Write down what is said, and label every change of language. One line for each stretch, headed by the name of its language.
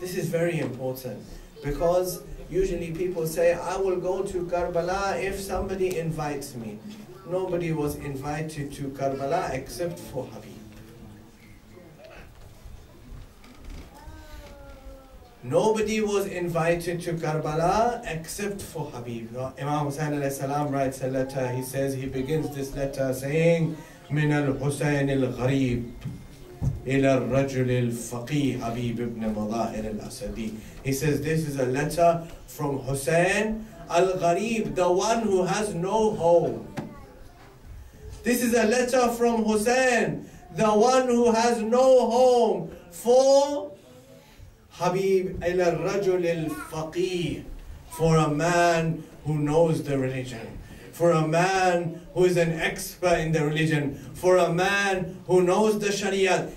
English: This is very important because usually people say, I will go to Karbala if somebody invites me. Nobody was invited to Karbala except for Habib. Nobody was invited to Karbala except for Habib. Imam Hussein alayhi salam writes a letter. He says, he begins this letter saying,
Arabic: من الحسين الغريب إلى الرجل الفقيه حبيب ابن مظاهر الأسدي.
English: He says this is a letter from Hussein al-Gharib, the one who has no home. This is a letter from Hussein, the one who has no home, for Habib
Arabic: إلى الرجل الفقيه,
English: for a man who knows the religion, for a man who is an expert in the religion, for a man who knows the Sharia.